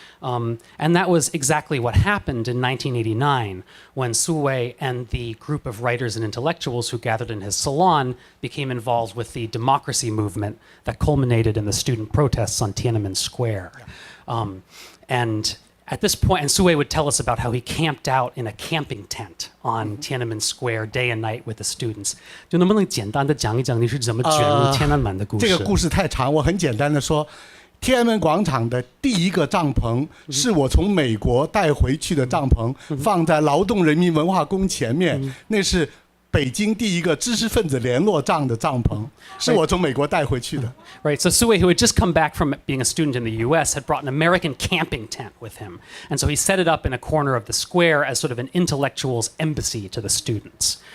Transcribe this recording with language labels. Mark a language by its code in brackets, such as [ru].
[en] And that was exactly what happened in 1989 when Su Wei and the group of writers and intellectuals who gathered in his salon became involved with the democracy movement that culminated in the student protests on Tiananmen Square. And at this point, and Su Wei would tell us about how he camped out in a camping tent on Tiananmen Square day and night with the students. [zh] 就能不能简单的讲一讲你是怎么卷入天安门的故事？这个故事太长，我很简单的说，天安门广场的第一个帐篷是我从美国带回去的帐篷，放在劳动人民文化宫前面，那是北京第一个知识分子联络帐的帐篷，是我从美国带回去的。 [en] Right, so Su Wei, who had just come back from being a student in the U.S., had brought an American camping tent with him. And so he set it up in a corner of the square as sort of an intellectual's embassy to the students.